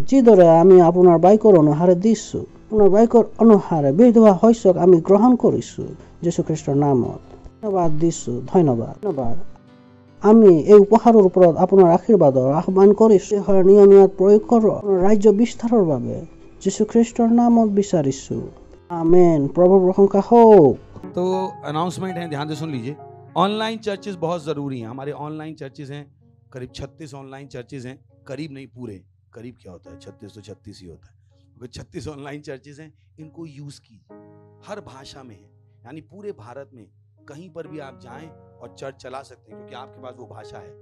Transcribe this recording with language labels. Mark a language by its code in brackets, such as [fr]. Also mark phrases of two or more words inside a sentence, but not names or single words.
[as] যিদৰে আমি আপোনাৰ বাক্যৰ অনুসাৰে দিছোঁ, আপোনাৰ বাক্যৰ অনুসাৰে বিধৱা শস্যক আমি গ্ৰহণ কৰিছোঁ যীশু খ্ৰীষ্টৰ নামত। ধন্যবাদ দিছোঁ, ধন্যবাদ, ধন্যবাদ। আমি এই উপহাৰৰ ওপৰত আপোনাৰ আশীৰ্বাদৰ আহ্বান কৰিছোঁ। নিয়মীয়াত প্ৰয়োগ কৰক আপোনাৰ ৰাজ্য বিস্তাৰৰ বাবে যীশু খ্ৰীষ্টৰ নামত বিচাৰিছোঁ, আমেন। প্ৰভুৰ প্ৰশংসা হওক। [hi] तो अनाउंसमेंट है, ध्यान से सुन लीजिए। [en] online churches [hi] बहुत जरूरी हैं। हमारे [en] online churches [hi] हैं, करीब 36 [en] online churches [hi] हैं। करीब नहीं, पूरे। करीब क्या होता है, 36 तो 36 ही होता है। 36 [en] online churches [hi] हैं, इनको यूज कीजिए। हर भाषा में है, यानी पूरे भारत में कहीं पर भी आप जाएं और चर्च चला सकते हैं, क्योंकि आपके पास वो भाषा है।